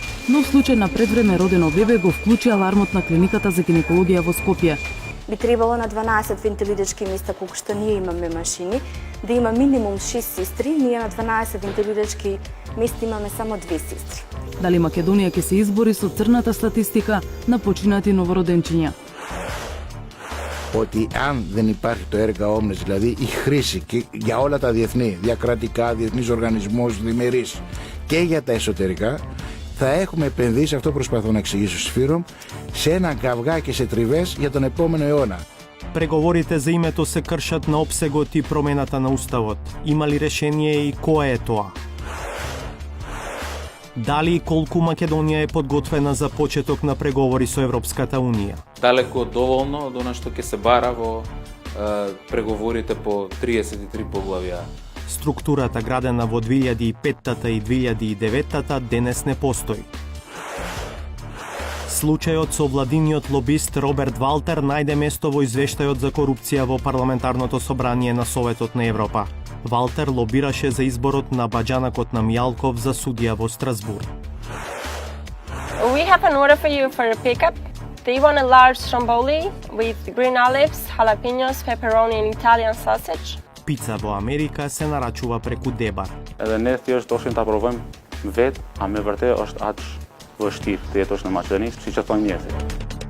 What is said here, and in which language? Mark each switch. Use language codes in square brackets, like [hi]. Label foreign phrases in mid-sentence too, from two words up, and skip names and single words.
[mk] Нов случај на предвреме родено бебе го вклучи алармот на клиниката за гинекологија во Скопје. Би требало на 12 вентилирачки места, колку што ние имаме машини, да има минимум 6 сестри, ние на 12 вентилирачки места имаме само 2 сестри. Дали Македонија ќе се избори со црната статистика на починати новороденчиња? [el] Ότι αν δεν υπάρχει το [la] erga omnes, [el] δηλαδή η χρήση και για όλα τα διεθνή, διακρατικά, διεθνείς οργανισμούς, διμερείς και για τα εσωτερικά, θα έχουμε επενδύσει, αυτό προσπαθώ να εξηγήσω στους Φύρομ, σε ένα καυγά και σε τριβές για τον επόμενο αιώνα. [mk] Преговорите за името се кршат на опсегот и промената на уставот. Има ли решение и кое е тоа? Дали и колку Македонија е подготвена за почеток на преговори со Европската Унија? Далеко доволно од она што ќе се бара во преговорите по 33 поглавја. Структурата градена во 2005 и 2009 денес не постои. Случајот со владиниот лобист Роберт Валтер најде место во извештајот за корупција во парламентарното собрание на Советот на Европа. Валтер лобираше за изборот на баџанакот на Мијалков за судија во Страсбург. [en] We have an order for you for a pickup. They want a large stromboli with green olives, jalapenos, pepperoni and Italian sausage. [mk] Пица во Америка се нарачува преку Дебар. [sq] Edhe ne thjesht doshin ta provojmë vetë, a me vërtet është aq vështirë të jetosh në Maqedoni, siç e thonë njerëzit.